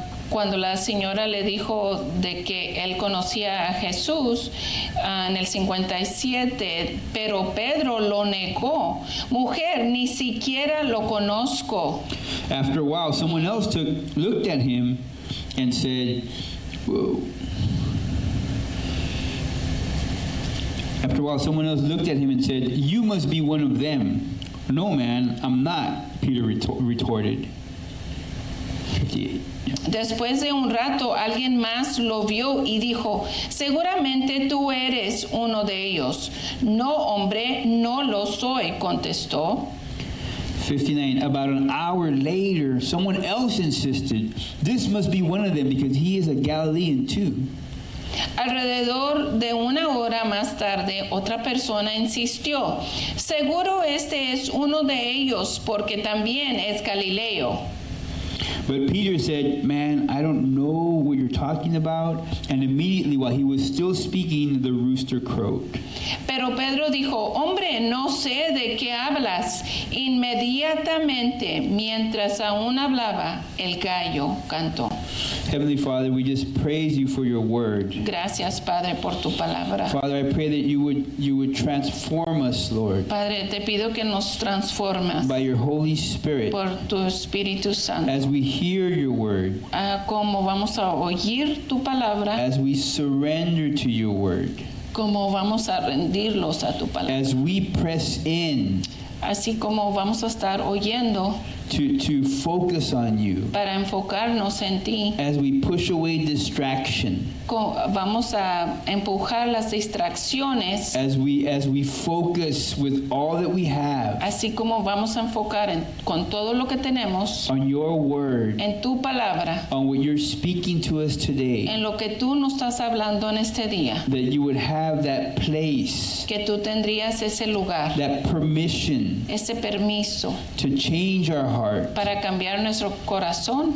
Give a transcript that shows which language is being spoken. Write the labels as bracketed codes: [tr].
[es] Cuando la señora le dijo de que él conocía a Jesús en el 57, pero Pedro lo negó. Mujer, ni siquiera lo conozco. [en] After a while, someone else looked at him and said, whoa. After a while, someone else looked at him and said, you must be one of them. No, man, I'm not, Peter retorted. 58. Yeah. [es] Después de un rato, alguien más lo vio y dijo, seguramente tú eres uno de ellos. No, hombre, no lo soy, contestó. [en] 59. About an hour later, someone else insisted, this must be one of them because he is a Galilean too. [es] Alrededor de una hora más tarde, otra persona insistió, seguro este es uno de ellos porque también es Galileo. [en] But Peter said, man, I don't know what you're talking about. And immediately while he was still speaking, the rooster crowed. [es] Pero Pedro dijo, hombre, no sé de qué hablas. Inmediatamente, mientras aún hablaba, el gallo cantó. [en] Heavenly Father, we just praise you for your word. [es] Gracias, Padre, por tu palabra. [en] Father, I pray that you would transform us, Lord, [es] Padre, te pido que nos transformes [en] by your Holy Spirit [es] por tu Espíritu Santo. [en] as we hear your word, [es] Como vamos a oír tu palabra, [en] as we surrender to your word, [es] como vamos a rendirlos a tu palabra. [en] as we press in [es] Así como vamos a estar oyendo [en] to focus on you, [es] para enfocarnos en ti, [en] as we push away distraction, [es] vamos a empujar las distracciones, [en] as we focus with all that we have [es] así como vamos a enfocar con todo lo que tenemos [en] on your word, [es] en tu palabra, [en] on what you're speaking to us today, [es] en lo que tú nos estás hablando en este día, [en] that you would have that place, [es] que tú tendrías ese lugar, [en] that permission [es] ese permiso [en] to change our hearts, heart, [es] para cambiar nuestro corazón,